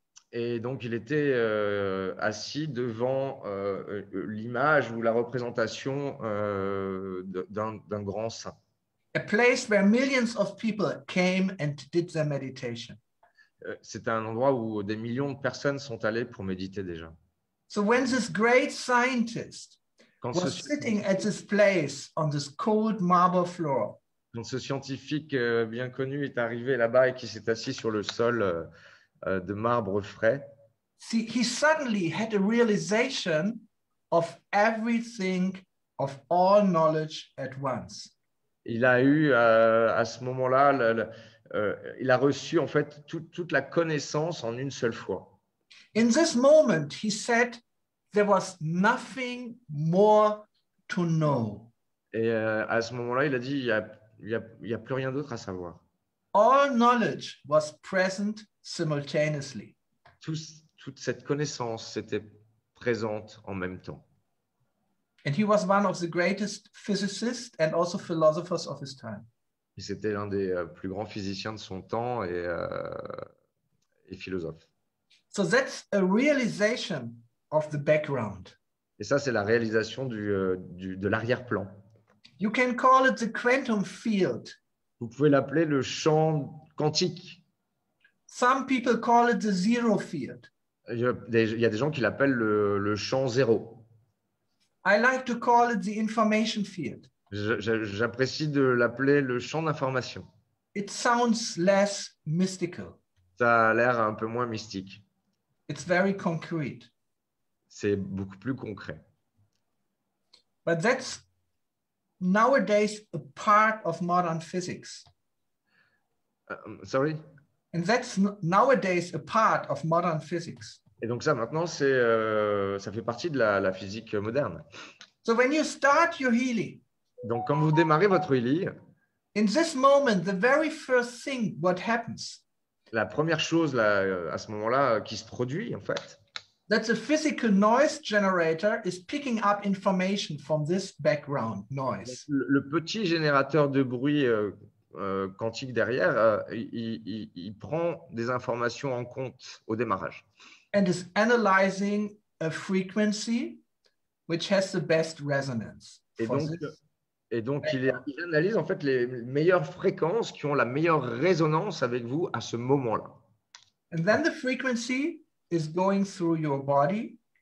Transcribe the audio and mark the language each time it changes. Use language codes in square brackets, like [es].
[fr] Et donc, il était assis devant l'image ou la représentation d'un grand saint. [en] A place where millions of people came and did their meditation. [fr] C'était un endroit où des millions de personnes sont allées pour méditer déjà. [en] So when this great scientist was sitting at this place on this cold marble floor, [fr] quand ce scientifique bien connu est arrivé là-bas et qui s'est assis sur le sol de marbre frais, [en] he suddenly had a realization of everything, of all knowledge at once. [fr] Il a eu à ce moment-là, il a reçu en fait toute la connaissance en une seule fois. [en] In this moment, he said, there was nothing more to know. [fr] Et à ce moment-là, il a dit, il y a plus rien d'autre à savoir. [en] All knowledge was present simultaneously. [fr] Toute cette connaissance était présente en même temps. [en] And he was one of the greatest physicists and also philosophers of his time. [fr] Et c'était l'un des plus grands physiciens de son temps et philosophe. [en] So that's a realization of the background. [fr] Et ça, c'est la réalisation de l'arrière-plan. [en] You can call it the quantum field. [fr] Vous pouvez l'appeler le champ quantique. [en] Some people call it the zero field. [fr] Il y a des gens qui l'appellent le champ zéro. [en] I like to call it the information field. [fr] J'apprécie de l'appeler le champ d'information. [en] It sounds less mystical. [fr] Ça a l'air un peu moins mystique. [en] It's very concrete. [fr] C'est beaucoup plus concret. [en] But that's nowadays a part of modern physics. Sorry? And that's nowadays a part of modern physics. [fr] Et donc ça, maintenant, ça fait partie de la physique moderne. [en] So when you start your healing, [fr] Donc, quand vous démarrez votre healing, [en] in this moment, the very first thing what happens, [fr] la première chose là, à ce moment-là qui se produit, en fait, [en] that the physical noise generator is picking up information from this background noise. [fr] le petit générateur de bruit quantique derrière, il prend des informations en compte au démarrage. [en] And is analyzing a frequency which has the best resonance. [fr] Et donc il analyse en fait les meilleures fréquences qui ont la meilleure résonance avec vous à ce moment-là. [en] And then the frequency is going through your body.